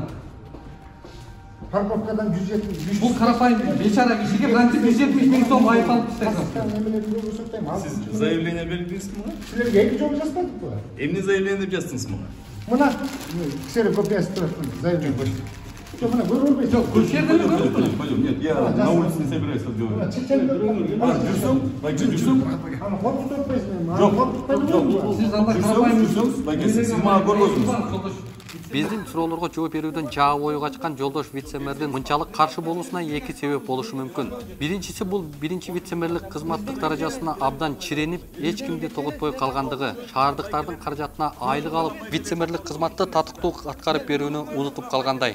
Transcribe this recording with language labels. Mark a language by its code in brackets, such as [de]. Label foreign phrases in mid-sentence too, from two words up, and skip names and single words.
[ky] Парковкадан 170. Бул карапайым бечара кишиге кантип 170 миң сом айып салыптыштар? Сиз заявление бердиңизби мага? Силерге 2 жолу жазбадыкпы? Эмне заявление деп жаздыңыз мага? Мына ксерокопиясы копиясы турат, заявление бер. Жок, мына көрүп албайсың. Жок, көчөрдө [ru] Пойдем, нет, я на улице не собираюсь разговаривать. [ky] Жүрсөң, байке жүрсөң. Аны коркутуп атпайсың. Жок, сиз анда карапайым жүрсөң, байке сиз мага көрбөдүңүз. Биздин суроолорго жооп берүүдөн жаа бою качкан жолдош вице-мэрдин мынчалык каршы болуусуна 2 себеп болушу мүмкүн. Биринчиси бул биринчи вице-мэрлик кызматтык даражасына абдан чиренип, эч кимди тоготпой калгандыгы, шаардыктардын каражатына айлык алып, вице-мэрлик кызматты татыктуу аткарып берүүнү унутуп калгандай.